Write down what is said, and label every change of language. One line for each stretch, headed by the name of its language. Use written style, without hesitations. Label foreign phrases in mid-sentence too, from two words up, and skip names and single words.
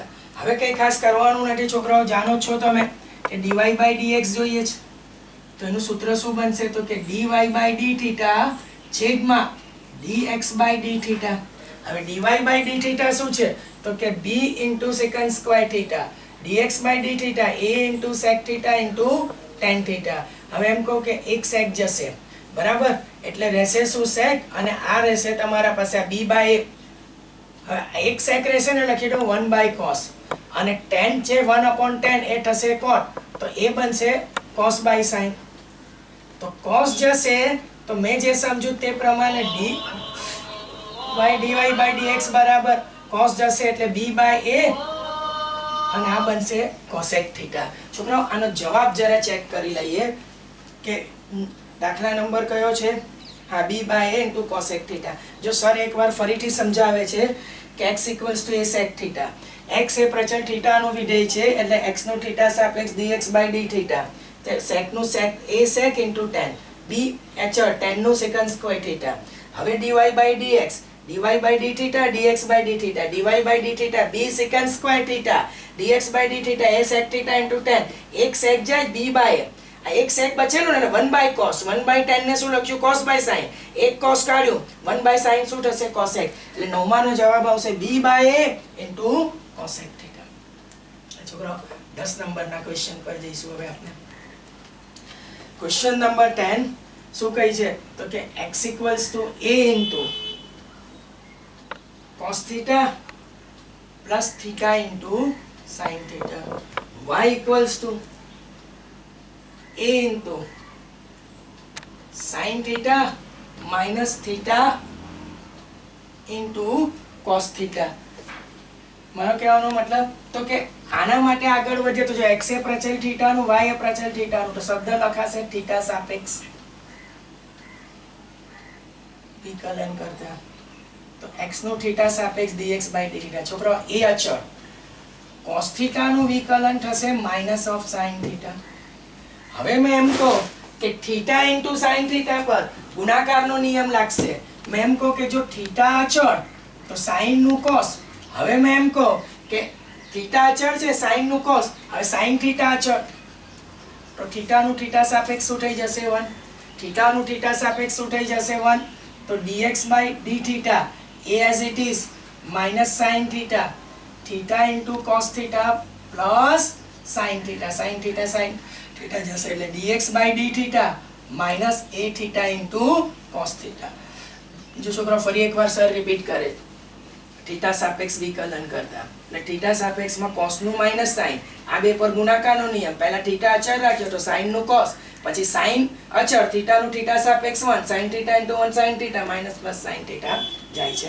Gujarati: હવે કઈ ખાસ કરવાનું નથી છોકરાઓ, જાણો છો તમે કે
English: dy by dx
Gujarati: જોઈએ છે. તો એનું સૂત્ર શું બનશે? તો કે
English: dy by d
Gujarati: થીટા છેદમાં
English: dx by d
Gujarati: થીટા. હવે dy by d થીટા શું છે? તો કે
English: b into secant square
Gujarati: થીટા
English: dx by d
Gujarati: થીટા
English: a into sec
Gujarati: થીટા
English: into tan
Gujarati: થીટા. હવે એમ કહો કે એક sec જશે, બરાબર? એટલે રહેશે શું? sec, અને આ રહેશે તમારા પાસે
English: b by a.
Gujarati: હવે એક sec રહેશે ને, લખી દો
English: 1 by cos,
Gujarati: અને tan છે 1/tan એ થશે cot, તો એ બનશે
English: cos by sin.
Gujarati: તો cos જશે તો મેં જે સમજ્યું તે પ્રમાણે
English: dy by dx
Gujarati: બરાબર cos જશે એટલે
English: b by a,
Gujarati: અને આ બનશે cosec થીટા. છોકરાઓ આનો જવાબ જરા ચેક કરી લઈએ કે દાખલા નંબર કયો છે? હા,
English: b by a into cosec
Gujarati: થીટા. જો સર એકવાર ફરીથી સમજાવે છે કે
English: x equals to a sec
Gujarati: થીટા. x એ પ્રચળ થીટાનું વિધેય છે એટલે x નું થીટા સાપેક્ષ
English: dx by d
Gujarati: થીટા. sec નું
English: sec a sec into tan,
Gujarati: b અચળ tan નું secant સ્ક્વેર થીટા. હવે
English: dy by dx, dy by d
Gujarati: થીટા
English: dx by d
Gujarati: થીટા,
English: dy by d
Gujarati: થીટા
English: b secant square
Gujarati: થીટા
English: dx by d
Gujarati: થીટા
English: a sec
Gujarati: થીટા
English: into tan.
Gujarati: એક sec જાય
English: b by a,
Gujarati: આ એક sec બચેલું ને
English: 1 by cos, 1 by tan
Gujarati: ને શું લખ્યું?
English: cos by sin.
Gujarati: એક cos કાઢ્યું,
English: 1 by sin
Gujarati: શું થશે? cosec. એટલે નવમાનો જવાબ આવશે
English: b by a into cosec
Gujarati: થીટા. છોકરાઓ 10 નંબરના ક્વેશ્ચન પર જઈશું હવે આપણે. ક્વેશ્ચન નંબર 10 શું કહે છે?
English: તો કે x equals to a into cos theta plus theta into sin theta, y equals to a into sin theta minus theta into cos theta.
Gujarati: મારો કહેવાનો મતલબ તો કે આના માટે આગળ વધીએ તો જો x એ પ્રચલ થીટાનું, y એ પ્રચલ થીટાનું, તો શબ્દ લખાશે થીટા સાપેક્ષ વિકલન કરતા. તો x નું થીટા સાપેક્ષ dx by d થીટા. છોકરાઓ એ અચળ cos થીટાનું વિકલન થશે
English: minus of sin
Gujarati: થીટા. હવે મેં એમ કહું કે થીટા
English: into sin
Gujarati: થીટા પર ગુણાકારનો નિયમ લાગશે. મેં એમ કહું કે જો થીટા અચળ તો sin નું cos. હવે મેં એમ કહું કે થીટા અચળ છે, sin નું cos. હવે sin થીટા અચળ તો થીટાનું થીટા સાપેક્ષ શું થઈ જશે? 1. થીટાનું થીટા સાપેક્ષ શું થઈ જશે? 1. તો
English: dx by d theta a as it is minus sin theta, theta into cos theta plus sin theta, sin theta sin
Gujarati: થીટા જશે એટલે
English: dx by d
Gujarati: થીટા
English: minus a
Gujarati: થીટા
English: into cos
Gujarati: થીટા. જો છોકરો ફરી એકવાર સર રિપીટ કરે થીટા સાપેક્ષ વિકલન કરતા એટલે થીટા સાપેક્ષમાં cos નું માઇનસ sin આ બે પર ગુણાકારનો નિયમ પહેલા થીટા અચળ રાખ્યો તો sin નું cos પછી sin અચળ થીટા નું થીટા સાપેક્ષ 1 sin થીટા ઇન્ટુ 1 sin થીટા માઇનસ પ્લસ sin થીટા જાય છે.